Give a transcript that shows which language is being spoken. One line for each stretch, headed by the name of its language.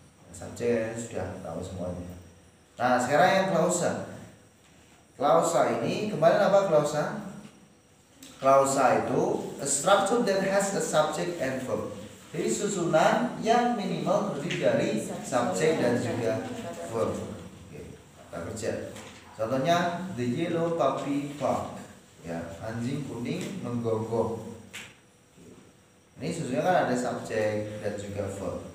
Indonesian: Subjek sudah tahu semuanya. Nah, sekarang yang klausa. Klausa ini kemarin apa klausa? Klausa itu
English: a structure that has a subject and verb.
Indonesian: Jadi susunan yang minimal terdiri dari subjek dan juga verb. Oke, kita kerja. Contohnya
English: the yellow puppy bark.
Indonesian: Ya, anjing kuning menggonggong. Ini susunannya kan ada subjek dan juga verb.